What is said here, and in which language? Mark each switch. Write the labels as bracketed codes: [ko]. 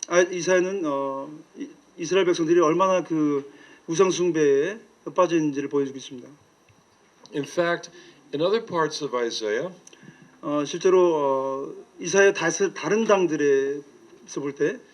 [ko] 이사야는 이스라엘 백성들이 얼마나 그 우상 숭배에 빠져 있는지를 보여주고 있습니다. [en] In fact, in other parts of Isaiah, [ko] 실제로 이사야 다른 당들에서 볼 때